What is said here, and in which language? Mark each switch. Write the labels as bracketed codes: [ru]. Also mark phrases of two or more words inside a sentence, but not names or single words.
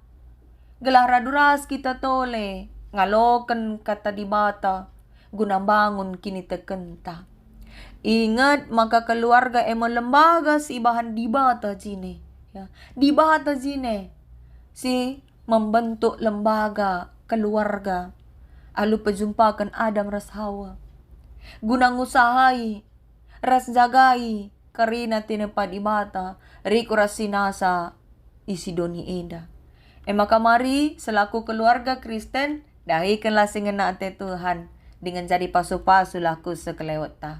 [btx] Gelar raduras kita tole, ngaloken kata di bata, guna bangun kini tekenta. Ingat maka keluarga lembaga si bahan di bata jine. Ya, di bata jine si membentuk lembaga keluarga. Alu pejumpakan Adam ras Hawa. Guna ngusahai, ras jagai, karina tinepa di bata, riku rasinasa isi doni eda. Maka mari selaku keluarga Kristen, dahikanlah singena ate Tuhan, dengan jadi pasu-pasu laku sekelewat ta.